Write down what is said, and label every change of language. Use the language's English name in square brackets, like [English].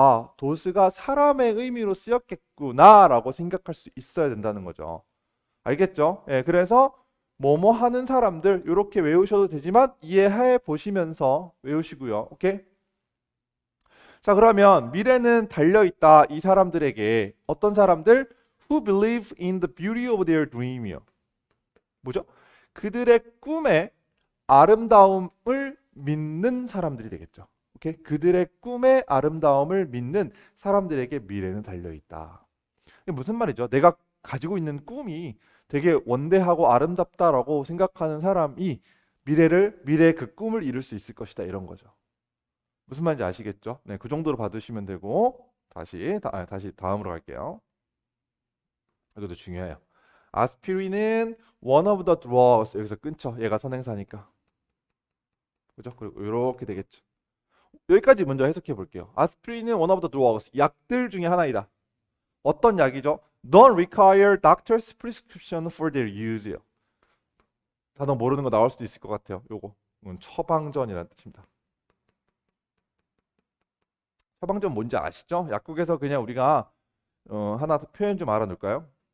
[Korean] 아, 도스가 사람의 의미로 쓰였겠구나라고 생각할 수 있어야 된다는 거죠. 알겠죠? 예, 그래서 뭐뭐 하는 사람들 이렇게 외우셔도 되지만 이해해 보시면서 외우시고요. 오케이? 자, 그러면 미래는 달려있다. 이 사람들에게 어떤 사람들? [English] Who believe in the beauty of their dream이요. [Korean] 뭐죠? 그들의 꿈의 아름다움을 믿는 사람들이 되겠죠. 오케이? 그들의 꿈의 아름다움을 믿는 사람들에게 미래는 달려있다. 이게 무슨 말이죠? 내가 가지고 있는 꿈이 되게 원대하고 아름답다라고 생각하는 사람이 미래의 그 꿈을 이룰 수 있을 것이다. 이런 거죠. 무슨 말인지 아시겠죠? 네, 그 정도로 받으시면 되고 다시 다음으로 갈게요. 이것도 중요해요. 아스피린은 [English] one of the drugs. [Korean] 여기서 끊죠. 얘가 선행사니까. 그죠? 그리고 이렇게 되겠죠. 여기까지 먼저 해석해 볼게요. 아스피린은 [English] one of the drugs. [Korean] 약들 중에 하나이다. 어떤 약이죠? [English] Don't require doctor's prescription for their use요. [Korean] 단어 모르는 거 나올 수도 있을 것 같아요. 요거. 이건 처방전이라는 뜻입니다. 처방전 뭔지 아시죠? 약국에서 그냥 우리가 하나 표현 좀 알아둘까요?